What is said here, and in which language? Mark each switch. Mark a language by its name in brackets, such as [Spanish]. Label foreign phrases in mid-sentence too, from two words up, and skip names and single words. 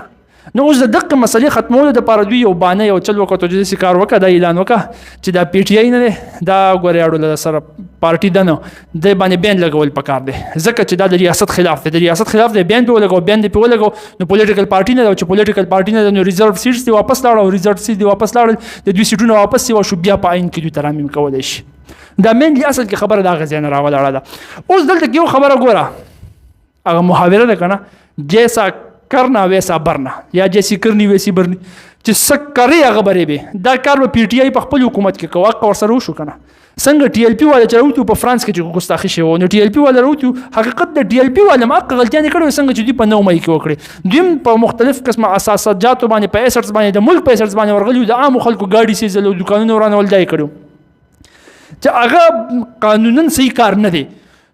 [Pashto] نو اوس د دغه مسلې ختمولو دپاره دوی یو بانه یو چل وکړه چې داسې کار وکړه، دا اعلان وکړه چې دا پی ټی آی نه دی، دا ګورې اړو سره پارټي ده، نو دی باندې بین لګول پکار دی ځکه چې دا د ریاست خلاف دی، د ریاست خلاف دی، بین پې ولګو، بین دې پې ولګو، نو [English] political party [Pashto] نه ده، چې [English] political party [Pashto] نه ده نو [English] reserved seats [Pashto] دې واپس لاړه، او [English] reserved seats [Pashto] دې واپس لاړل، د دوی سیټونه واپس سیوا شو، بیا په آئین کې دوی ترامیم کولی شي. دا مینلی اصل کې خبره د هغه ځای نه راولاړه ده. اوس دلته کې یو خبره ګوره، هغه محاوره ده که نه، [Urdu] جیسا کرنا ویسا برنا، یا جیسی کرنی ویسی برنی، [Pashto] چې څه کرې هغه برې به، دا کار به پی ټی آی په خپل حکومت کې کوه، حق ورسره وشو که نه، څنګه ټي ایل پي والا چې راوتي په فرانس کې چې ګستاخي شوی و، نو ټي ایل پي والا راوتي، حقیقت د ټي ایل پي والا هم حق غلطیانې کړې وې څنګه چې دوی په 9 مئی کې وکړې، دوی هم په مختلف قسمه اساساتجاتو باندې په ایسټس باندې د ملک په ایسټس باندې ورغلي وو، د عامو خلکو ګاډي سیزل او دوکانونه ورانول دا یې کړي چې هغه قانونا صحیح کار نه دی.